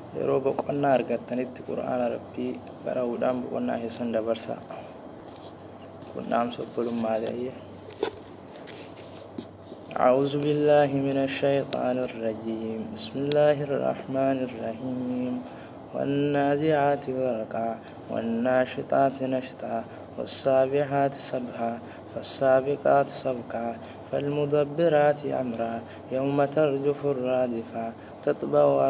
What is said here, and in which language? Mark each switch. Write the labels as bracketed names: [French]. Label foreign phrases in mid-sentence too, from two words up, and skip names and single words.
[Oromo] yeroo boqonnaa argattanitti qura'aana rabbii bara'uudhaan boqonnaa keessan dabarsaa. Kun dhaamsa obbolummaati. [Arabic] أعوذ بالله من الشيطان الرجيم. بسم الله الرحمن الرحيم. والنازعات غرقا والناشطات نشطا والسابحات سبحا فالسابقات سبقا فالمدبرات أمرا يوم ترجف الرادفة تتبع